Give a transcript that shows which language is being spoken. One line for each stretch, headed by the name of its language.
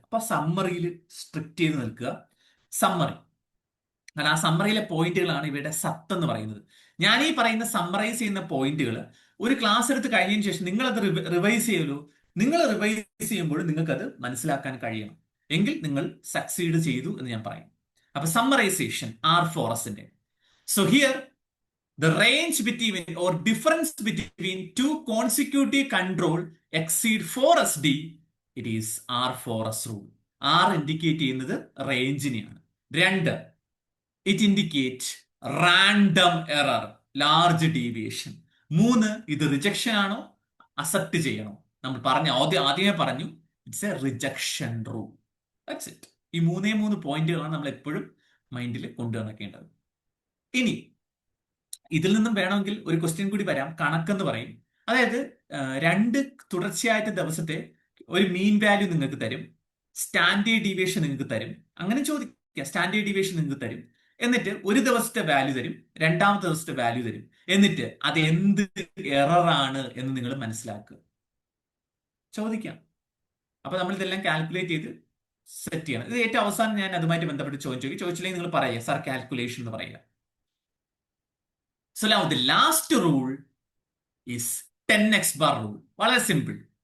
Malayalam: അപ്പൊ സമ്മറിയിൽ സ്ട്രിക്റ്റ് ചെയ്ത് നിൽക്കുക. സമ്മറി, കാരണം ആ സമ്മറിയിലെ പോയിന്റുകളാണ് ഇവയുടെ സത്ത് എന്ന് പറയുന്നത്. ഞാൻ ഈ പറയുന്ന സമ്മറൈസ് ചെയ്യുന്ന പോയിന്റുകൾ ഒരു ക്ലാസ് എടുത്ത് കഴിഞ്ഞതിന് ശേഷം നിങ്ങൾ അത് റിവൈസ് ചെയ്യുമല്ലോ. നിങ്ങൾ റിവൈസ് ചെയ്യുമ്പോൾ നിങ്ങൾക്ക് അത് മനസ്സിലാക്കാൻ കഴിയണം. എങ്കിൽ നിങ്ങൾ സക്സീഡ് ചെയ്തു എന്ന് ഞാൻ പറയും. അപ്പൊ summarisation R4Sന്റെ.
English: So here the range between or difference between two consecutive control exceed 4SD, it is R4S rule.
Malayalam: R indicate ചെയ്യുന്നത് റേഞ്ചിനെയാണ്.
English: 2, it indicates random error, large deviation.
Malayalam: 3, ഇത് റിജക്ഷൻ ആണോ അക്സെപ്റ്റ് ചെയ്യണോ? നമ്മൾ പറഞ്ഞ ആദ്യമേ പറഞ്ഞു,
English: It's a rejection rule. That's it.
Malayalam: ഈ 3 പോയിന്റുകളാണ് നമ്മൾ എപ്പോഴും മൈൻഡിൽ കൊണ്ടുവന്നേക്കേണ്ടത്. ഇനി ഇതിൽ നിന്നും വേണമെങ്കിൽ ഒരു ക്വസ്റ്റ്യൻ കൂടി വരാം, കണക്കെന്ന് പറയും. അതായത് 2 തുടർച്ചയായിട്ട് ദിവസത്തെ ഒരു മീൻ വാല്യൂ നിങ്ങൾക്ക് തരും, സ്റ്റാൻഡേർഡ് ഡീവിയേഷൻ നിങ്ങൾക്ക് തരും. അങ്ങനെ ചോദിക്കുക, സ്റ്റാൻഡേർഡ് ഡീവിയേഷൻ നിങ്ങൾക്ക് തരും, എന്നിട്ട് ഒരു ദിവസത്തെ വാല്യൂ തരും, രണ്ടാമത്തെ ദിവസത്തെ വാല്യൂ തരും, എന്നിട്ട് അത് എന്ത് എറർ ആണ് എന്ന് നിങ്ങൾ മനസ്സിലാക്കുക. ചോദിക്കാം. അപ്പൊ നമ്മൾ ഇതെല്ലാം കാൽക്കുലേറ്റ് ചെയ്ത് സെറ്റ് ചെയ്യണം. ഇത് ഏറ്റവും അവസാനം ഞാൻ അതുമായിട്ട് ബന്ധപ്പെട്ട് ചോദിച്ചില്ലെങ്കിൽ നിങ്ങൾ പറയുക സാർ കാൽക്കുലേഷൻ എന്ന് പറയുക.
English: So now the last rule is 10x bar rule.
Malayalam: വളരെ സിമ്പിൾ.